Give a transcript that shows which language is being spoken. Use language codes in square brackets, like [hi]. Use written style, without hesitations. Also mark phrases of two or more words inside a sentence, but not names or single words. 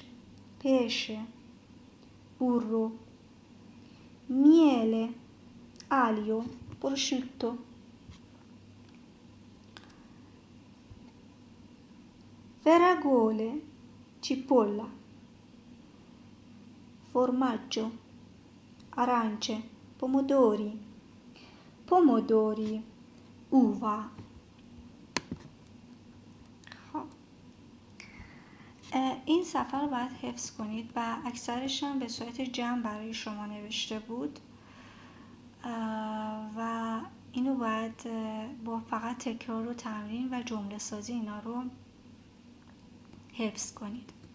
[it] pesce, burro, miele, olio, prosciutto. fragole, cipolla, formaggio، arance، pomodori، uva. [fa] این صفحه رو باید حفظ کنید و اکثرش هم به صورت جمع برای شما نوشته بود و اینو باید با فقط تکرار و تمرین و جمله سازی اینا رو حفظ کنید.